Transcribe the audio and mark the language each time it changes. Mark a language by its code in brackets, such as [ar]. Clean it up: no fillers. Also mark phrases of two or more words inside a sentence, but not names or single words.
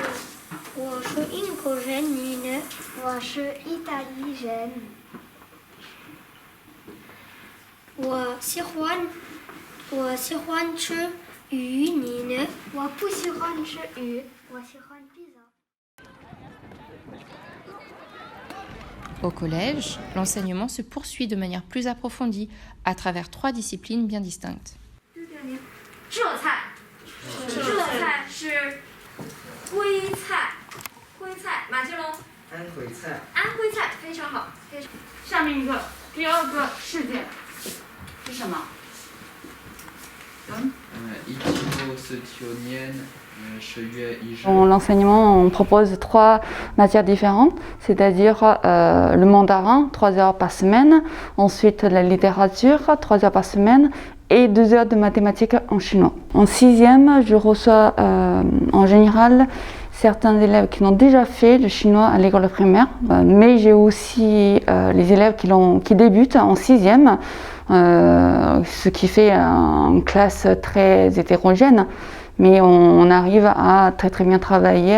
[zh] 我是英国人女呢，我是意大利人。我喜欢吃鱼，你呢？我不喜欢吃鱼，我喜欢披萨。 [fr] Au collège, l'enseignement se poursuit de manière plus approfondie à travers 3 disciplines bien distinctes. [zh] 这菜是徽菜。徽菜，马金龙。安徽菜。安徽菜非常好，非常。下面一个第2个事件是什么 [fr] ？1949年10月 1日。Dans l'enseignement, on propose 3 matières différentes, c'est-à-dire le mandarin, 3 heures par semaine, ensuite la littérature, 3 heures par semaine, et 2 heures de mathématiques en chinois. En 6e, je reçois en général certains élèves qui l'ont déjà fait le chinois à l'école primaire, mais j'ai aussi les élèves qui débutent en 6e, ce qui fait une classe très hétérogène, mais on arrive à très bien travailler.